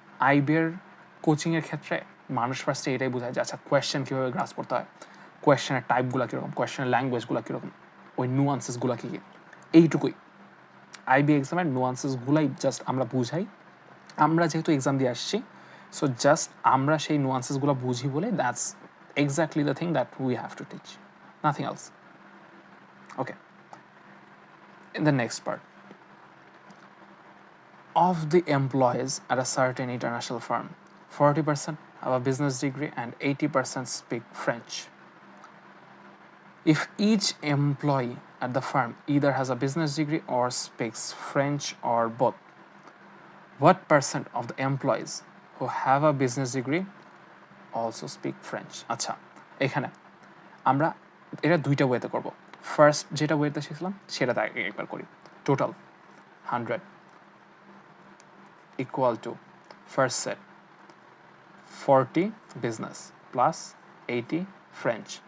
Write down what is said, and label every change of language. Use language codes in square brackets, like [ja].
[bn] আইবিএর কোচিংয়ের ক্ষেত্রে মানুষ ফার্স্টে এটাই বোঝায় যে আচ্ছা কোয়েশ্চেন কীভাবে গ্রাস করতে হয়, কোয়েশ্চেনের টাইপগুলো কীরকম, কোয়েশ্চেনের ল্যাঙ্গুয়েজগুলো কীরকম, ওই নুয়ান্সেসগুলো কী কী, এইটুকুই। আইবি এক্সামের নুয়ান্সেসগুলাই জাস্ট আমরা বুঝাই। আমরা যেহেতু এক্সাম দিয়ে আসছি, সো জাস্ট আমরা সেই নুয়ান্সেসগুলো বুঝি বলে [en] That's exactly the thing that we have to teach, nothing else. Okay, in the next part, of the employees at a certain international firm, 40% have a business degree and 80% speak French. If each employee at the firm either has a business degree or speaks French or both, what percent of the employees who have a business degree also speak French? [bn] আচ্ছা, এখানে আমরা এটা দুইটা ওয়েতে করব। First যেটা ওয়েতে শিখলাম সেটাতে একবার করি। [en] Total 100 equal to first set 40 business plus 80 French।